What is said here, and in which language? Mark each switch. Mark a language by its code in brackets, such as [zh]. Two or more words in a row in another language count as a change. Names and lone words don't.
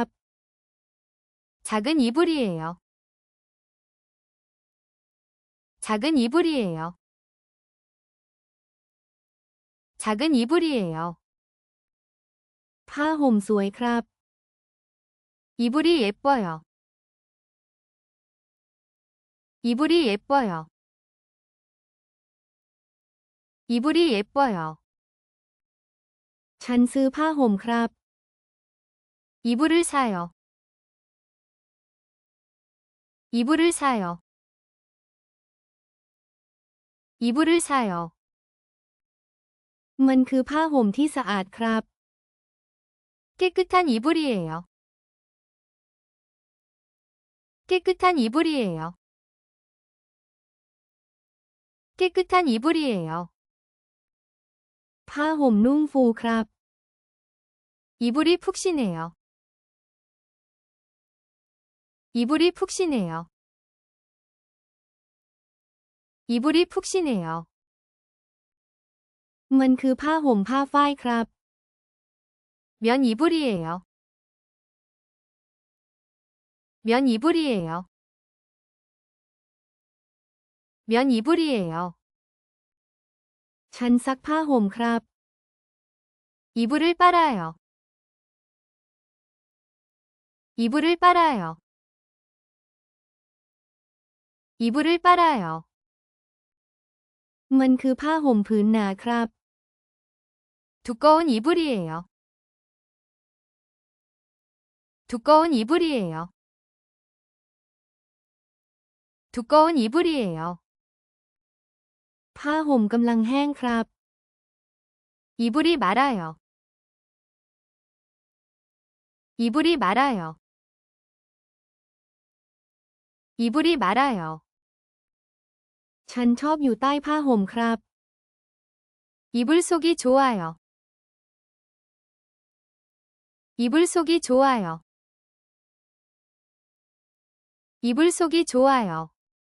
[ko] 작은 이불이에요. 작은 이불이에요. 작은 이불이에요. [th] ผ้าห่มสวยครับ [ko] 이불이 예뻐요. 이불이 예뻐요. 이불이 예뻐요. [th] ฉันซื้อผ้าห่มครับ [ko] 이불을 사요. 이불을 사요. 이불을 사요. [th] มันคือผ้าห่มที่สะอาดครับ [ko] 깨끗한 이불이에요. 깨끗한 이불이에요. 깨끗한 이불이에요. [th] ผ้าห่มนุ่มฟูครับ [ko] 이불이 푹신해요. 이불이 푹신해요. 이불이 푹신해요. [th] มันคือผ้าห่มผ้าฝ้ายครับ [ko] 면 이불이에요. 면 이불이에요. 면 이불이에요. [th] ฉันซักผ้าห่มครับ [ko] 이불을 빨아요. 이불을 빨아요. 이불을 빨아요. [th] มันคือผ้าห่มผืนหนาครับ [ko] 두꺼운 이불이에요. 두꺼운 이불이에요. 두꺼운 이불이에요. [th] ผ้าห่มกำลังแห้งครับ [ko] 이불이 말아요. 이불이 말아요. 이불이 말아요. [th] ฉันชอบอยู่ใต้ผ้าห่มครับ [ko] 이불 속이 좋아요. 이불 속이 좋아요. 이불 속이 좋아요.